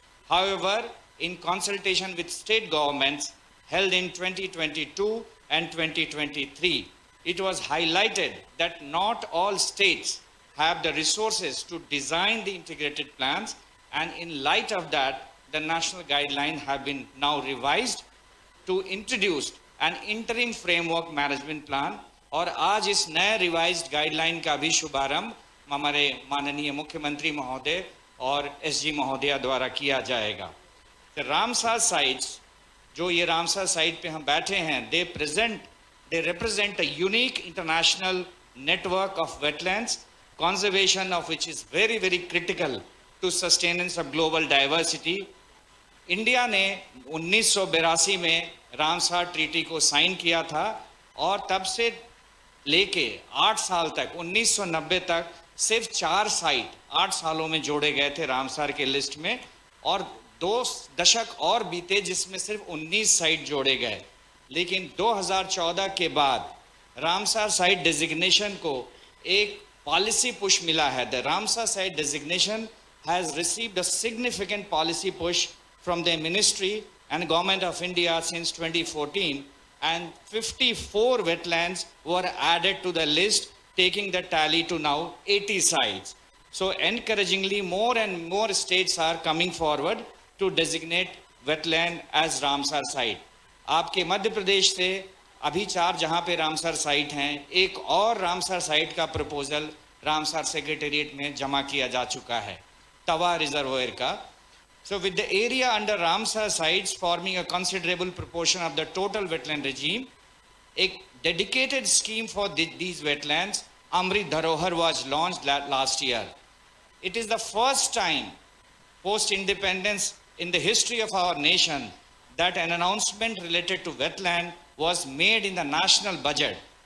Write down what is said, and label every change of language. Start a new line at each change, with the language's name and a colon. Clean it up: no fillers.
English: However, in consultation with state governments held in 2022 and 2023, it was highlighted that not all states have the resources to design the integrated plans, and in light of that, the national guidelines have been now revised to introduce an interim framework management plan.
Hindi: और आज इस नए revised guideline का भी शुभारंभ हमारे माननीय मुख्यमंत्री महोदय और एसजी महोदया द्वारा किया जाएगा. तो रामसर साइट्स, जो ये रामसर साइट पे हम बैठे हैं,
English: they represent a unique international network of wetlands, conservation of which is very, very critical to sustenance of global diversity.
Hindi: India ने 1982 में रामसर ट्रीटी को साइन किया था और तब से लेके 8 साल तक 1990 तक सिर्फ 4 साइट 8 सालों में जोड़े गए थे रामसर के लिस्ट में, और 2 दशक और बीते जिसमें सिर्फ 19 साइट जोड़े गए. लेकिन 2014 के बाद रामसर साइट डेजिग्नेशन को एक पॉलिसी पुश मिला है.
English: The Ramsar site designation has received a significant policy push from the ministry and government of India since 2014, and 54 wetlands were added to the list, taking the tally to now 80 sites. So encouragingly, more and more states are coming forward to designate wetland as Ramsar site.
Hindi: आपके मध्य प्रदेश से अभी 4 जहां पे Ramsar site हैं, एक और Ramsar site का proposal Ramsar secretariat में जमा किया जा चुका है, तवा रिजर्वायर का.
English: So with the area under Ramsar sites forming a considerable proportion of the total wetland regime, a dedicated scheme for these wetlands, Amrit Dharohar, was launched last year. It is the first time post-independence in the history of our nation that an announcement related to wetland was made in the national budget.